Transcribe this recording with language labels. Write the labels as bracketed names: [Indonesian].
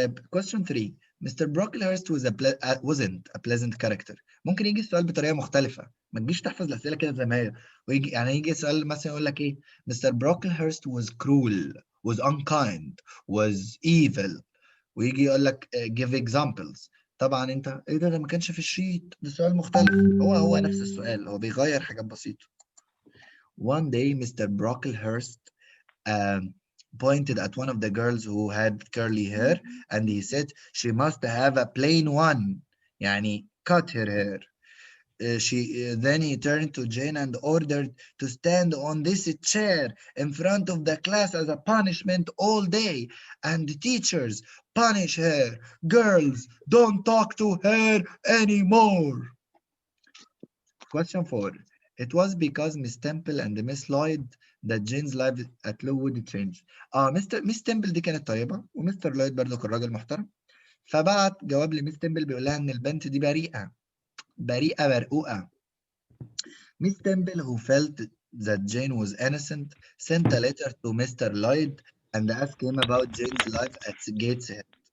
[English] Question 3. Mr. Brocklehurst wasn't a pleasant character. [Arabic] ممكن يجي السؤال بطريقة مختلفة. ما تجيش تحفظ الأسئلة كده زي ما هي. ويجي يعني يجي سؤال مثلا يقول لك إيه؟ Mr. [English] Brocklehurst was cruel, was unkind, was evil. [Arabic] ويجي يقول لك [English] give examples. [Arabic] طبعا انت ايه ده ما كانش في الشيت، ده سؤال مختلف. هو نفس السؤال، هو بيغير حاجات بسيطة. [English] One day Mr. Brocklehurst pointed at one of the girls who had curly hair and he said she must have a plain one [Arabic] يعني [English] cut her hair. Then he turned to Jane and ordered to stand on this chair in front of the class as a punishment all day. And the teachers punish her. Girls, don't talk to her anymore. Question 4. It was because Miss Temple and Miss Lloyd that Jane's life at Lowood changed. [Arabic] Miss Temple دي كانت طيبة ومستر لويد برضه كان راجل محترم. فبعت جواب لميس تمبل بيقول لها ان البنت دي بريئة برقوقة. [English] Miss Temple, who felt that Jane was innocent, sent a letter to Mr. Lloyd and asked him about Jane's life at Gateshead.